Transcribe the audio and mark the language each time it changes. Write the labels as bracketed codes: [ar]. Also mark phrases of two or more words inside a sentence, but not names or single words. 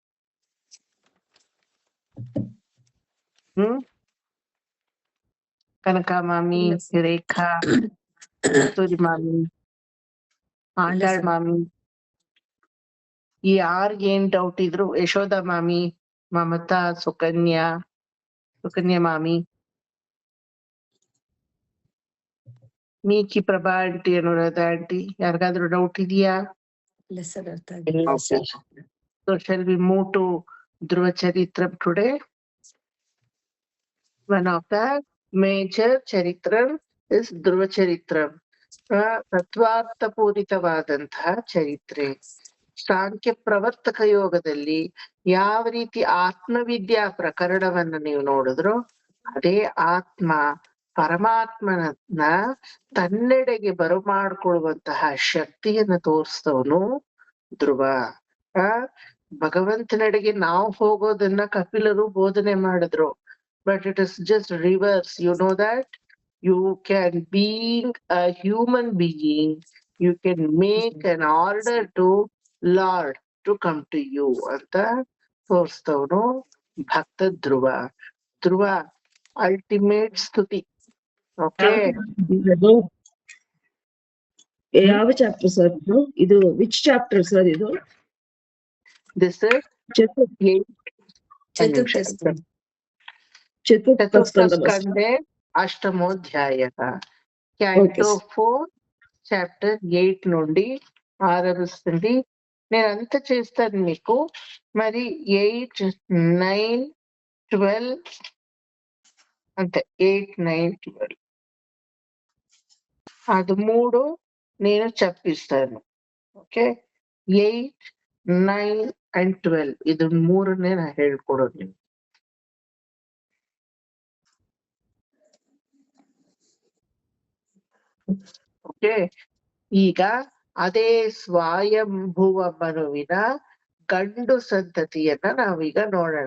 [kn] Kanaka Mami, Rekha, Kasturi Mami, ಆಂಡಾಳ್ ಮಾಮಿ, ಯಾರಿಗೇನ್ ಡೌಟ್ ಇದ್ರು, ಯಶೋಧ ಮಾಮಿ, ಮಮತಾ, ಸುಕನ್ಯಾ ಮಾಮಿ, ಮೀಕಿ, ಪ್ರಭಾ ಆಂಟಿ, ಅನುರಾಧ ಆಂಟಿ, ಯಾರಿಗಾದ್ರೂ ಡೌಟ್ ಇದೆಯಾ? [en] So shall we move to Dhruva Charitram today? One of the major Charitram is Dhruva Charitram. [kn] ತತ್ವಾರ್ಥಪೂರಿತವಾದಂತಹ ಚರಿತ್ರೆ. ಸಾಂಖ್ಯ ಪ್ರವರ್ತಕ ಯೋಗದಲ್ಲಿ ಯಾವ ರೀತಿ ಆತ್ಮವಿದ್ಯಾ ಪ್ರಕರಣವನ್ನ ನೀವು ನೋಡಿದ್ರು, ಅದೇ ಆತ್ಮ ಪರಮಾತ್ಮನ ತನ್ನೆಡೆಗೆ ಬರಮಾಡ್ಕೊಳ್ಳುವಂತಹ ಶಕ್ತಿಯನ್ನ ತೋರಿಸ್ತವನು ಧ್ರುವ. ಭಗವಂತನೆಡೆಗೆ ನಾವು ಹೋಗೋದನ್ನ ಕಪಿಲರು ಬೋಧನೆ ಮಾಡಿದ್ರು. [en] but it is just reverse. you know that you can, being a human being, you can make an order to Lord to come to you [kn] ಅಂತ ತೋರಿಸ್ತವನು ಭಕ್ತ ಧ್ರುವ. ಧ್ರುವ ಅಲ್ಟಿಮೇಟ್ ಸ್ತುತಿ. ಓಕೆ, ಯಾವ ಚಾಪ್ಟರ್ ಸರ್ ಇದು? [en] which chapter sir ಇದು? this is [sa] ಚತುರ್ಥಸ್ಕಂಧೆ అష్టమోధ్యాయ. [en] canto 4 chapter 8 [te] నుండి ఆరంభిస్తుంది. నేను అంత చేస్తాను మీకు. మరి 8, 9, 12 అంతే. 8, 9, 12 అది 3 నేను చెప్పిస్తాను. [kn] ఓకే, 8, 9 and 12 ಇದು ಮೂರನ್ನೇ ನಾ ಹೇಳ್ಕೊಡೋದು ನಿಮ್ಗೆ. ಓಕೆ, ಈಗ ಅದೇ ಸ್ವಯಂಭುವ ಮನುವಿನ ಗಂಡು ಸಂತತಿಯನ್ನ ನಾವೀಗ ನೋಡೋಣ.